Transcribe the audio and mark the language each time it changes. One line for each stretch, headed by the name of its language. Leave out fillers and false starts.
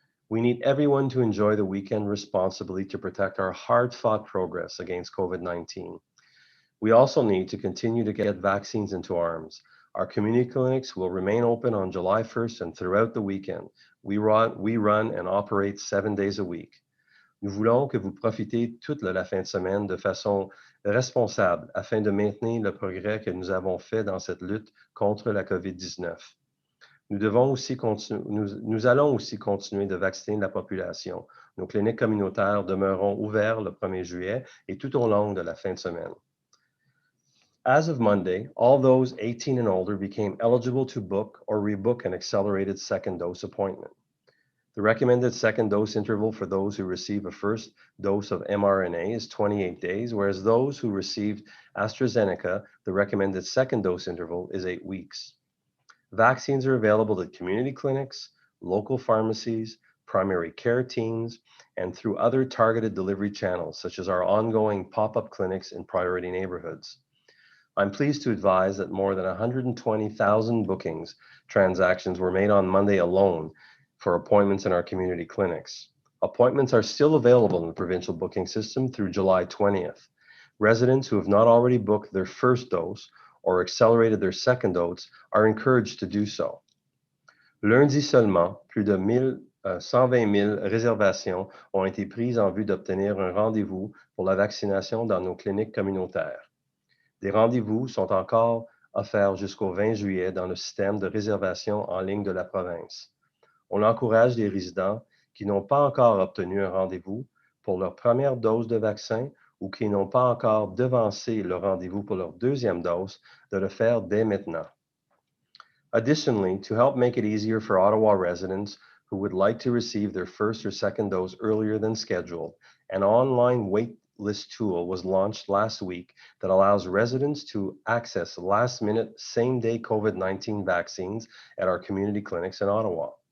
English: We need everyone to enjoy the weekend responsibly to protect our hard-fought progress against COVID-19. We also need to continue to get vaccines into arms. Our community clinics will remain open on July 1st and throughout the weekend. We run and operate 7 days a week.
French: Nous voulons que vous profitez toute la fin de semaine de façon responsable afin de maintenir le progrès que nous avons fait dans cette lutte contre la COVID-19. Nous allons aussi continuer de vacciner la population. Nos cliniques communautaires demeureront ouvertes le 1er juillet et tout au long de la fin de semaine.
English: As of Monday, all those 18 and older became eligible to book or rebook an accelerated second dose appointment. The recommended second dose interval for those who receive a first dose of mRNA is 28 days, whereas those who received AstraZeneca, the recommended second dose interval is 8 weeks. Vaccines are available at community clinics, local pharmacies, primary care teams, and through other targeted delivery channels, such as our ongoing pop-up clinics in priority neighborhoods. I'm pleased to advise that more than 120,000 bookings transactions were made on Monday alone for appointments in our community clinics. Appointments are still available in the provincial booking system through July 20th. Residents who have not already booked their first dose or accelerated their second dose are encouraged to do so.
French: Lundi seulement, plus de 120 000 réservations ont été prises en vue d'obtenir un rendez-vous pour la vaccination dans nos cliniques communautaires. Des rendez-vous sont encore offerts jusqu'au 20 juillet dans le système de réservation en ligne de la province. On encourage les résidents qui n'ont pas encore obtenu un rendez-vous pour leur première dose de vaccin ou qui n'ont pas encore devancé le rendez-vous pour leur deuxième dose de le faire dès maintenant.
English: Additionally, to help make it easier for Ottawa residents who would like to receive their first or second dose earlier than scheduled, an online wait list tool was launched last week that allows residents to access last-minute, same-day COVID-19 vaccines at our community clinics in Ottawa.